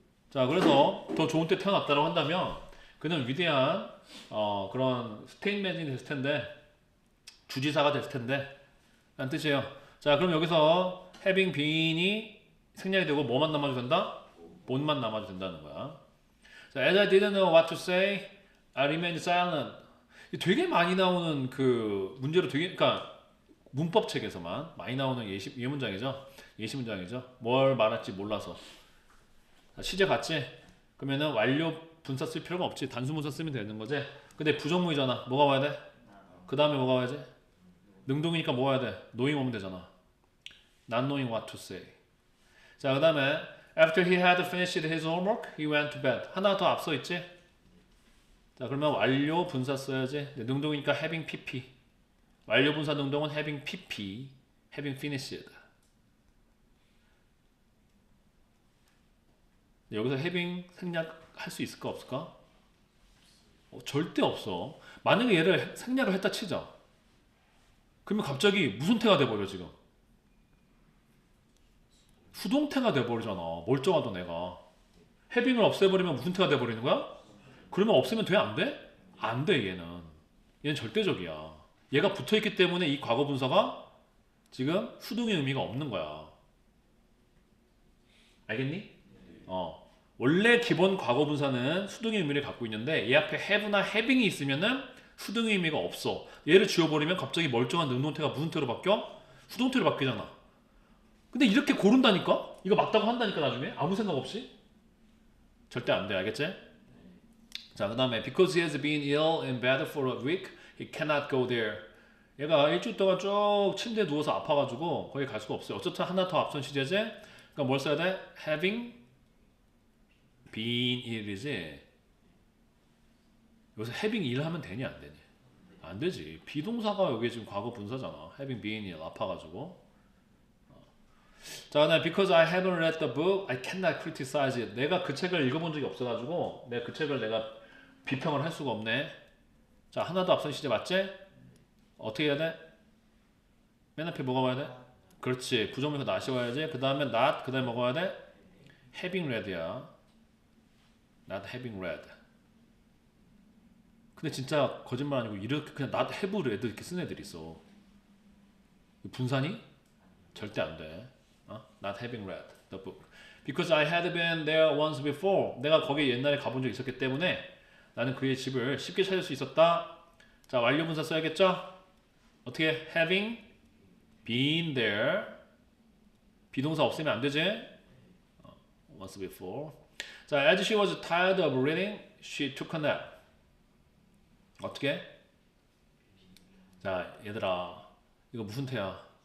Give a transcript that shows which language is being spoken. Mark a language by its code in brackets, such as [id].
[ko] 자, 그래서 더 좋은 때 태어났다고 한다면 그는 위대한 그런 스테인맨이 됐을 텐데, 주지사가 됐을 텐데 라는 뜻이에요. 자, 그럼 여기서 having been이 생략이 되고 뭐만 남아도 된다? 본만 남아도 된다는 거야. [en] 자, as I didn't know what to say, I remained silent. [ko] 되게 많이 나오는 그 문제로 그러니까 문법 책에서만 많이 나오는 예문장이죠. 예시문장이죠. 뭘 말할지 몰라서. 자, 시제 같지? 그러면은 완료 분사 쓸 필요가 없지. 단수 분사 쓰면 되는 거지. 근데 부정문이잖아. 뭐가 와야 돼? 그 다음에 뭐가 와야지? 능동이니까 뭐 와야 돼? knowing 오면 되잖아. [en] not knowing what to say. [ko] 자, 그 다음에 [en] after he had finished his homework, he went to bed. [ko] 하나 더 앞서 있지? 자, 그러면 완료 분사 써야지. 능동이니까 having pp. 완료 분사 능동은 having pp. [en] having finished. [ko] 여기서 having 생략할 수 있을까 없을까? 절대 없어. 만약에 얘를 생략을 했다 치자. 그러면 갑자기 무슨 태가 돼버려 지금? 수동태가 돼버리잖아. 멀쩡하던 애가. having을 없애버리면 무슨 태가 돼버리는 거야? 그러면 없애면 돼? 안 돼? 안 돼, 얘는 절대적이야. 얘가 붙어있기 때문에 이 과거 분사가 지금 수동의 의미가 없는 거야. 알겠니? 원래 기본 과거 분사는 수동의 의미를 갖고 있는데 얘 앞에 have나 having이 있으면은 수동의 의미가 없어. 얘를 지워버리면 갑자기 멀쩡한 능동태가 무슨 태로 바뀌어? 수동태로 바뀌잖아. 근데 이렇게 고른다니까? 이거 맞다고 한다니까 나중에? 아무 생각 없이? 절대 안 돼. 알겠지? 자, 그 다음에 [en] because he has been ill in bed for a week, he cannot go there. [ko] 얘가 일주일 동안 쭉 침대에 누워서 아파가지고 거기 갈 수가 없어요. 어쨌든 하나 더 앞선 시제지? 그러니까 뭘 써야 돼? [en] having been ill [ko] 이지. 여기서 having ill 하면 되니 안 되니? 안 되지. 비동사가 여기 지금 과거 분사잖아. [en] having been ill [ko] 아파가지고. 자, 그다음에 [en] because I haven't read the book, I cannot criticize it. [ko] 내가 그 책을 읽어본 적이 없어가지고 내가 그 책을 비평을 할 수가 없네. 자, 하나 더 앞선 시제 맞지? 어떻게 해야 돼? 맨 앞에 뭐가 와야 돼? 그렇지. 부정문에서 not이 와야지. 그 다음에 not, 그 다음에 뭐가 와야 돼? [en] having read [ko] 야. [en] not having read. [ko] 근데 진짜 거짓말 아니고 이렇게 그냥 [en] not have read [ko] 이렇게 쓴 애들이 있어. 분사니? 절대 안 돼. [en] Not having read the book. Because I had been there once before. [ko] 내가 거기에 옛날에 가본 적이 있었기 때문에 나는 그의 집을 쉽게 찾을 수 있었다. 자, 완료 분사 써야겠죠? 어떻게? [en] Having been there. [ko] 비동사 없애면 안 되지? [en] Once before. 자, as she was tired of reading, she took a nap. [ko] 어떻게? 자, 얘들아, 이거 무슨 태야?